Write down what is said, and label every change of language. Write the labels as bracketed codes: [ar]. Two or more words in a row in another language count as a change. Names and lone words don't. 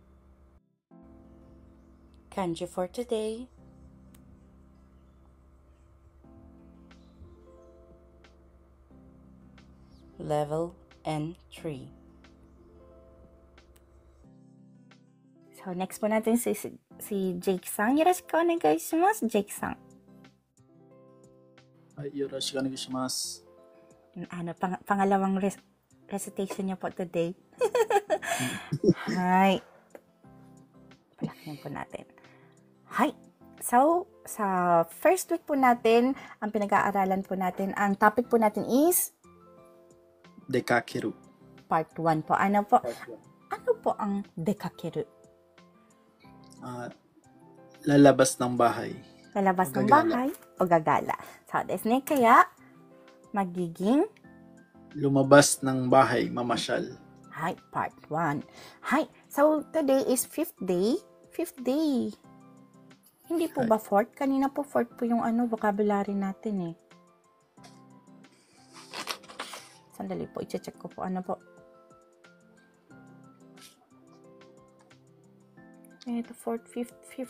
[en] Kanji for today. Level N3. [tl] So, next po natin si Jake-san. [ja] よろしくお願いします, Jake-san. はい、よろしくお願いします。 [tl] Pangalawang recitation niyo po today. Hi. Palakihan po natin. Hi. So, sa first week po natin, ang pinag-aaralan po natin, ang topic po natin is [ja] 出かける。 [tl] part 1 po. Ano po? Ano po ang dekakeru? Lalabas ng bahay. Lalabas ng Gagala. bahay o gagala. [ja] そうですね. [tl] Kaya, magiging Lumabas ng bahay, mamasyal. [en] Hi, part 1. Hi. So, today is 5th day. 5th day. [tl] Hindi po ba 4th? Kanina po 4th po yung vocabulary natin eh. Sandali po, i-check ko po. Ano po? Ito, 4th, 5th.